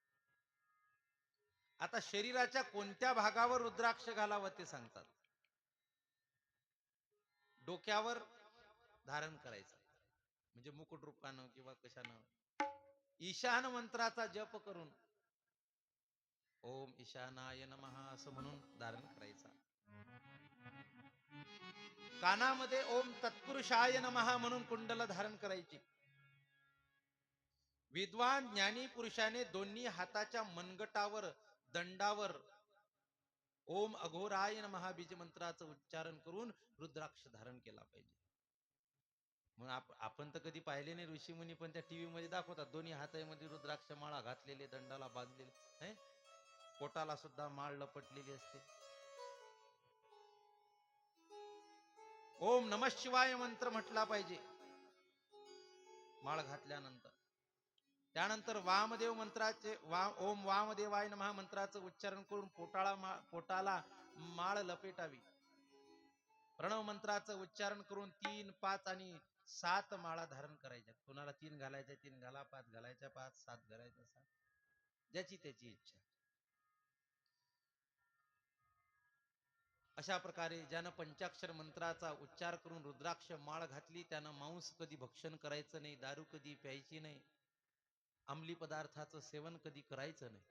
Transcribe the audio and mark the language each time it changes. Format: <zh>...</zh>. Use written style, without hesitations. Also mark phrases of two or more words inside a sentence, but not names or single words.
<mr>आता शरीराच्या कोणत्या भागावर रुद्राक्ष घालावं ते सांगतात. डोक्यावर धारण करायचं, म्हणजे मुकुट रूपानं किंवा कशानं. ईशान मंत्राचा जप करून</mr> <sa>ओम ईशानाय नमः</sa> <mr>असं म्हणून धारण करायचा. कानामध्ये</mr> <sa>ओम तत्पुरुषाय नमः</sa> <mr>म्हणून कुंडल धारण करायची. विद्वान ज्ञानी पुरुषाने दोन्ही हाताच्या मनगटावर, दंडावर</mr> <sa>ओम अघोराय नमः</sa> <mr>बीज मंत्राचं उच्चारण करून रुद्राक्ष धारण केला पाहिजे. मग आपण तर कधी पाहिले नाही ऋषीमुनी, पण त्या टीव्ही मध्ये दाखवतात दोन्ही हातामध्ये रुद्राक्ष माळा घातलेले, दंडाला बांधलेले, पोटाला सुद्धा माळ लपटलेली असते.</mr> <sa>ओम नमः शिवाय</sa> <mr>मंत्र म्हटला पाहिजे माळ घातल्यानंतर. त्यानंतर वामदेव मंत्राचे</mr> <sa>ओम वामदेवाय नमः</sa> <mr>मंत्राचं उच्चारण करून पोटाला माळ लपेटावी. प्रणव मंत्राचं उच्चारण करून 3, 5 आणि 7 माळा धारण करायच्या. कोणाला 3 घालायच्या 3 घाला, 5 घालायच्या 5, 7 घालायच्या 7, ज्याची त्याची इच्छा. अशा प्रकारे ज्यानं पंचाक्षर मंत्राचा उच्चार करून रुद्राक्ष माळ घातली त्यानं मांस कधी भक्षण करायचं नाही, दारू कधी प्यायची नाही, अंमली पदार्थाचं सेवन कधी करायचं नाही.</mr>